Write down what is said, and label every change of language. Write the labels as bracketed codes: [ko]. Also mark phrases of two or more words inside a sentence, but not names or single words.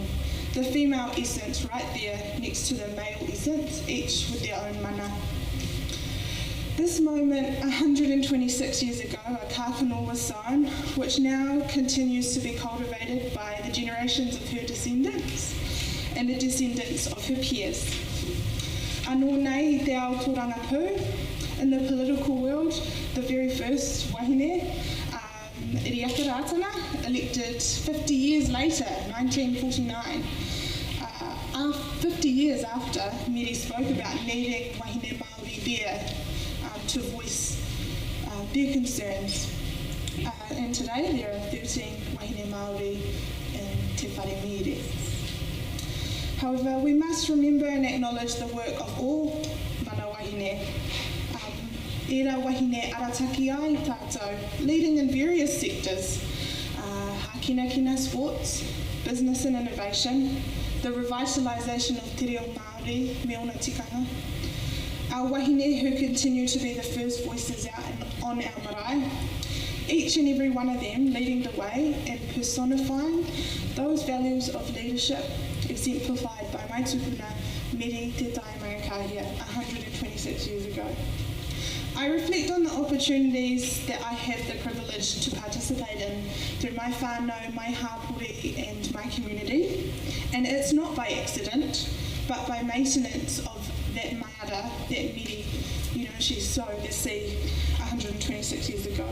[en] The female essence right there next to the male essence, each with their own mana. This moment, 126 years ago, a kākano was sown, which now continues to be cultivated by the generations of her descendants and the descendants of her peers. [mi] Anō nei I te Aotearoa pū, [en] in the political world, the very first wahine, Rangatiratanga, elected 50 years later, 1949. 50 years after Miri spoke about needing [mi] wahine Māori [en] there to voice their concerns. And today there are 13 [mi] wahine Māori [en] in Te Whare Mere. However, we must remember and acknowledge the work of all [mi] mana wahine. Era wahine arataki ai tātou, [en] leading in various sectors, hākina sports, business and innovation, the revitalisation of [mi] te reo Māori, me ona tikanga, [en] our wahine who continue to be the first voices out on our marae, each and every one of them leading the way and personifying those values of leadership exemplified by [mi] mai tupuna [en] Miri te tai Mangakahia 126 years ago. I reflect on the opportunities that I have the privilege to participate in through my whānau, my hapori and my community. And it's not by accident, but by maintenance of that maara, that miri, she sowed the seed 126 years ago.